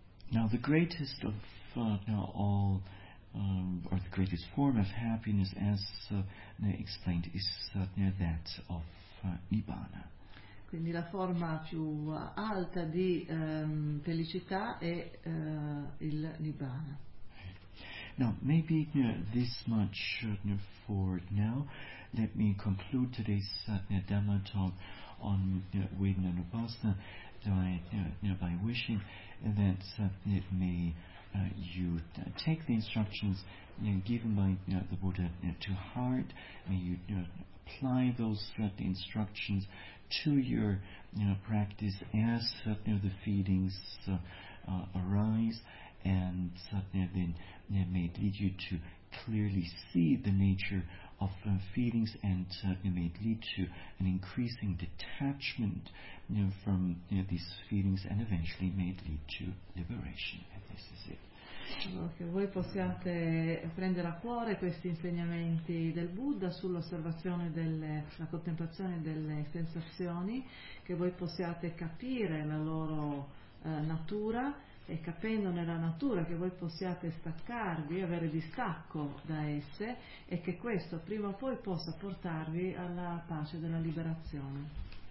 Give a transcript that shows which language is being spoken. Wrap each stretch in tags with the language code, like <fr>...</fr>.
<en>Now the greatest of the greatest form of happiness, as explained, is that of Nibbana.</en> <it>Quindi la forma più alta di felicità è il Nibbana.</it> <en>Now maybe this much for now. Let me conclude today's Dhamma talk on Vedana and Upasana. By wishing that may you take the instructions given by the Buddha to heart, may you apply those instructions to your practice as the feelings arise, and may it lead you to clearly see the nature of feelings, and may it lead to an increasing detachment from these feelings, and eventually may it lead to liberation. And this is it.</en> <it>Allora, che voi possiate prendere a cuore questi insegnamenti del Buddha sull'osservazione della contemplazione delle sensazioni, che voi possiate capire la loro natura, e capendo nella natura che voi possiate staccarvi, avere distacco da esse, e che questo prima o poi possa portarvi alla pace della liberazione.</it>